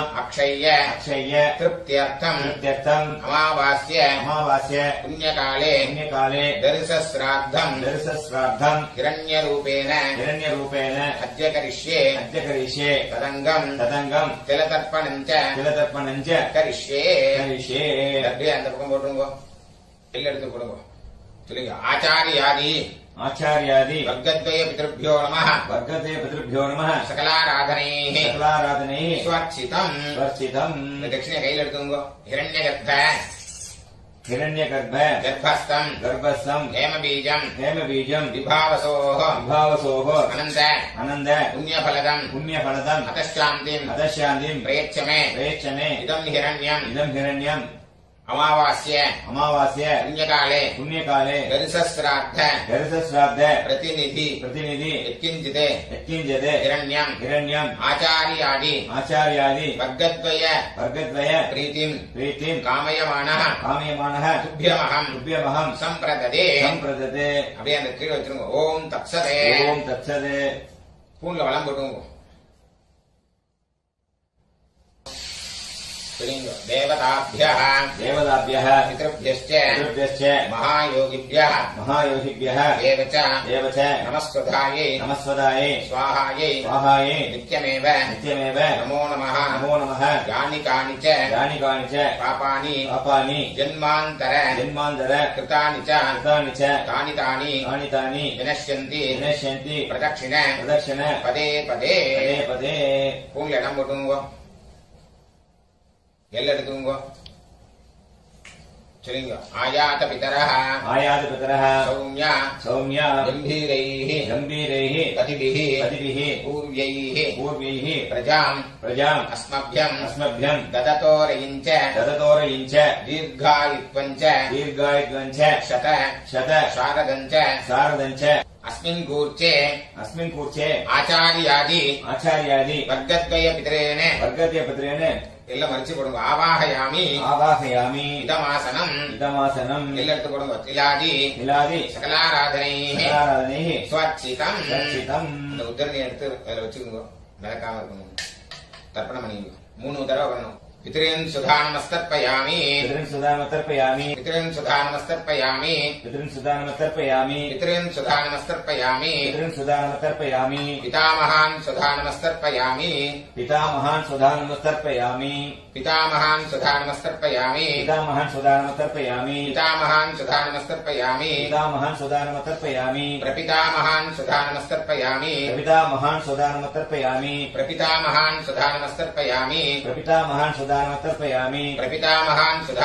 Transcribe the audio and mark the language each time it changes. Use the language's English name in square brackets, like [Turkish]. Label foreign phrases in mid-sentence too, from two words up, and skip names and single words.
[Sanskrit] अक्षय्य तृप्त्यर्थम् अमावास्य पुण्यकाले दर्शश्राद्धम् हिरण्यरूपेण अद्य करिष्ये तदङ्गम् तिलतर्पणम् च करिष्ये [Tamil] அப்படியே அந்த பக்கம் போட்டுருங்கோ எல்ல எடுத்து போடுங்க சொல்லுங்க [Sanskrit] आचार्यादि वर्गद्वय पितृभ्यो नमः सकलाराधनैः स्वर्चितम् दक्षिणे [Tamil] கையில எடுத்துங்கோ [Sanskrit] हिरण्यगर्भ गर्भस्थम् हेमबीजम् विभावसोः अनन्द पुण्यफलदम् अतश्शान्तिम् प्रयच्छ मे इदम् हिरण्यम् अमावास्य पुण्यकाले दर्शश्राद्ध प्रतिनिधि यत्किञ्चित् हिरण्यम् आचार्यादि वर्गद्वय प्रीतिम् कामयमानः तुभ्यमहम् सम्प्रददे [Tamil] அப்படியே அந்த கீழே வச்சிருங்க [Sanskrit] ॐ तत्सते [Tamil] பூன்ல வளம் போட்டுங்க [Sanskrit] देवताभ्यः पितृभ्यश्च महायोगिभ्यः एव च नमस्वधायै स्वाहायै नित्यमेव नमो नमः यानि कानि च पापानि जन्मान्तर कृतानि च तानि विनश्यन्ति प्रदक्षिण पदे [Tamil] பூணூல் இடம் போட்டுங்கோ எல்ல எடுத்துங்கோ சொல்லுங்க [Sanskrit] आयात पितरः सौम्याः गम्भीरैः पथिभिः पूर्व्यैः प्रजाम् अस्मभ्यम् ददतोरयिञ्च दीर्घायुत्वञ्च शत शारदञ्च अस्मिन् कूर्चे आचार्यादि वर्गद्वय पितरेण [Tamil] எல்லாம் மரிச்சு போடுங்க [Sanskrit] आवाहयामि इदमासनम् [Tamil] எல்லாம் எடுத்து போடுங்க [Sanskrit] तिलादि सकलाराधनैः स्वर्चितम् [Tamil] இந்த உத்தரணி எடுத்து அதில் வச்சுக்கோங்க மிதக்காம இருக்கணும் தர்ப்பணம் பண்ணிக்கோங்க 3 தடவை வரணும் [Sanskrit] पितॄन् सुधानमस्तर्पयामि पितामहान् सुधानमस्तर्पयामि पितामहान् सुधानमस्तर्पयामि प्रपितामहान् सुधानमस्तर्पयामि प्रपितामहान् सुधानमस्तर्पयामि प्रपितामहान्